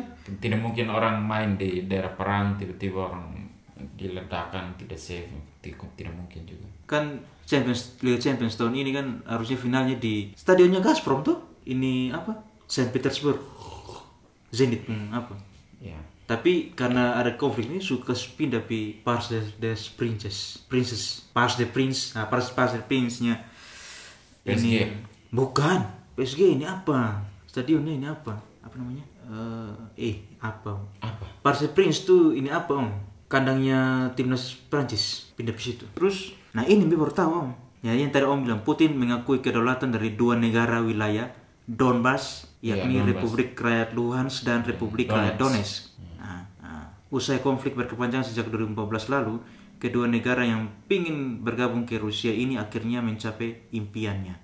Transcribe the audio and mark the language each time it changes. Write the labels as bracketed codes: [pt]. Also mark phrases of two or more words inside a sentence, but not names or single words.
[id] tidak mungkin orang main di daerah perang tiba-tiba orang diledakkan tidak safe, tidak mungkin juga. Kan Liga Champions tahun ini kan harusnya finalnya di stadionnya Gazprom tuh. Ini apa? Saint Petersburg. Zenit apa? Ya. Tapi karena ada konflik ini suka pindah di Parc des Princes. Parc des Princes. Nah, Parc des Princes-nya PSG. Ini bukan. PSG ini apa? Stadionnya ini apa? Apa namanya? Apa? Parc des Princes tuh ini apa om? Kandangnya timnas Prancis pindah ke situ. Terus, nah ini baru tahu om. Ya yang tadi om bilang Putin mengakui kedaulatan dari 2 negara wilayah Donbas, yakni Donbas. Republik Rakyat Luhansk dan Republik Rakyat Donetsk. Usai konflik berkepanjangan sejak 2014 lalu, kedua negara yang ingin bergabung ke Rusia ini akhirnya mencapai impiannya.